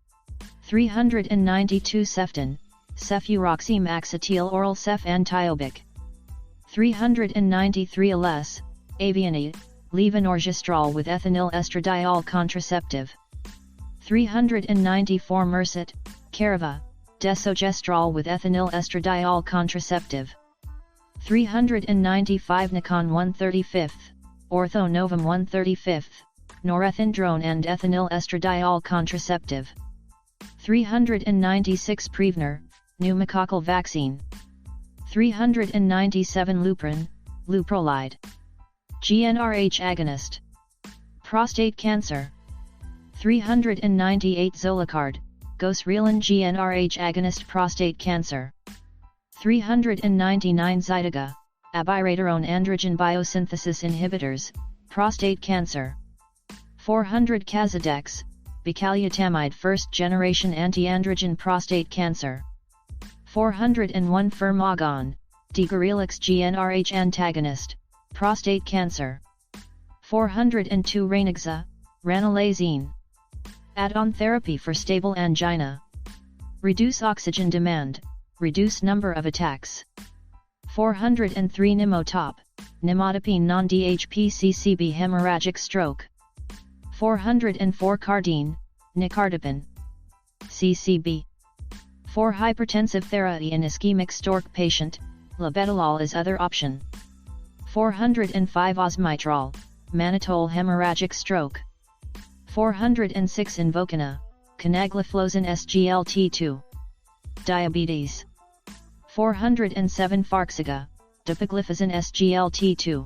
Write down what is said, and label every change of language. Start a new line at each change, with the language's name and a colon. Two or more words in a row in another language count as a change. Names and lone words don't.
English: 392 Ceftin, cefuroxime-axetyl oral cef-antiobic. 393 Ales, avianide, levonorgestrel with ethinyl estradiol contraceptive. 394 Mercet, Carava, desogestrel with ethinyl estradiol contraceptive. 395 Nikon 135th, Ortho Novum 135th, norethindrone and ethinyl estradiol contraceptive. 396 Prevnar, pneumococcal vaccine. 397 Lupron, Luprolide. GnRH agonist. Prostate cancer. 398 Zolacard, Gosrelin GnRH agonist prostate cancer. 399 Zytiga, abiraterone androgen biosynthesis inhibitors, prostate cancer. 400 Cazadex, bicalutamide first generation anti-androgen prostate cancer. 401 Firmagon, Degarelix GnRH antagonist, prostate cancer. 402 Ranaxa, ranolazine. Add-on therapy for stable angina. Reduce oxygen demand, reduce number of attacks. 403 Nimotop, nimodipine non-DHPCCB hemorrhagic stroke. 404 Cardine, nicardipine. CCB. For hypertensive therapy in ischemic stroke patient, labetalol is other option. 405 Osmitrol, mannitol hemorrhagic stroke. 406 Invokana, canagliflozin SGLT2. Diabetes. 407 Farxiga, dapagliflozin SGLT2.